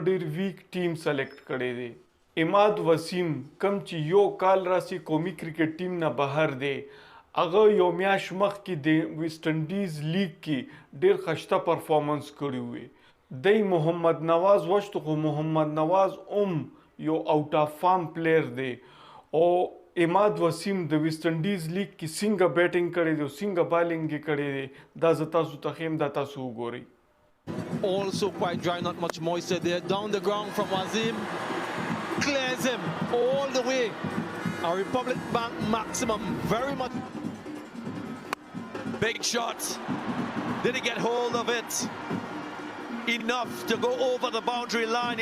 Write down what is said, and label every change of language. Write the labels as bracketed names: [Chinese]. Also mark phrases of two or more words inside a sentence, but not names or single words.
[Pashto] ډیر ویک ټیم سلیکټ کړی دی اماد وسیم کوم چې یو کال راسي قومي کرکټ ټیم نه بهر دی هغه یو میاشت مخکې د ویسټ انډیز لیګ کې ډیر خشته پرفارمنس کړی وي دی محمد نواز وشت خو محمد نواز یو [English] out of form player [Pashto] دی او اماد وسیم د ویسټ انډیز لیګ کې څنګه بیټینګ کړی دی او څنګه بالینګ یې کړی دی دا زه تاسو ته ښیم دا تاسو وګورئ. [English] Also quite dry, not much moisture there. Down the ground from Wasim. Clears him all the way. A Republic Bank maximum. Very much. Big shot. Did he get hold of it? Enough to go over the boundary line.